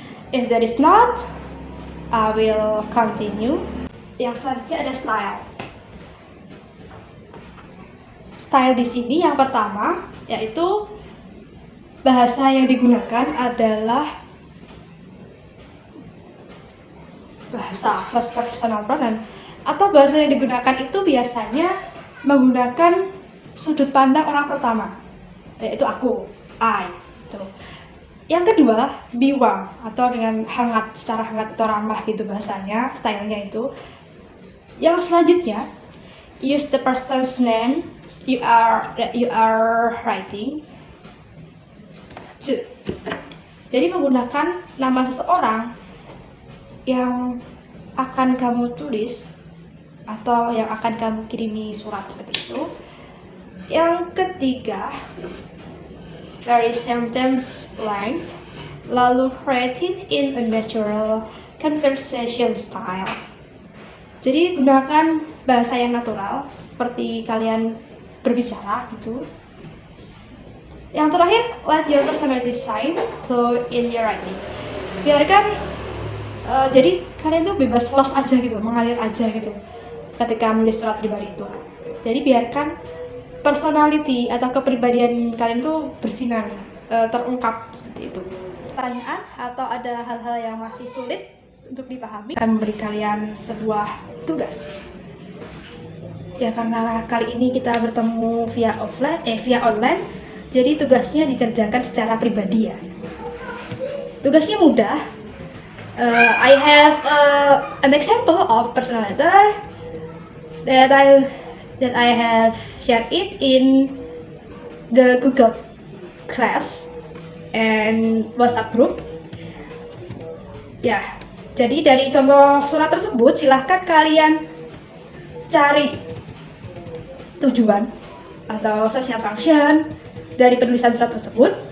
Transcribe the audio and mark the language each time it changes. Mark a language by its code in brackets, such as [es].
[en] If there is not, I will continue. [id] Yang selanjutnya ada style. Style di sini yang pertama yaitu bahasa yang digunakan adalah bahasa [en] first personal pronoun, [id] atau bahasa yang digunakan itu biasanya menggunakan sudut pandang orang pertama, yaitu aku, I. Yang kedua, [en] be warm [id] atau dengan hangat, secara hangat atau ramah gitu bahasanya, stylenya itu. Yang selanjutnya, [en] use the person's name you are writing to. [id] Jadi menggunakan nama seseorang yang akan kamu tulis atau yang akan kamu kirimi surat seperti itu. Yang ketiga, [en] very sentence length, [id] lalu [en] written in a natural conversation style. [id] Jadi gunakan bahasa yang natural seperti kalian berbicara gitu. [en] Yang terakhir, let your personality shine through in your writing. [id] Biarkan jadi kalian tuh bebas los aja gitu, mengalir aja gitu ketika menulis surat pribadi itu. Jadi biarkan personality atau kepribadian kalian tuh bersinar, terungkap seperti itu. Pertanyaan atau ada hal-hal yang masih sulit untuk dipahami, akan memberi kalian sebuah tugas. Ya karena kali ini kita bertemu via online, jadi tugasnya dikerjakan secara pribadi ya. Tugasnya mudah. [en] I have an example of personal letter that I have shared it in the Google Class and WhatsApp group. [id] Ya, jadi dari contoh surat tersebut silahkan kalian cari tujuan atau [en] social function [id] dari penulisan surat tersebut.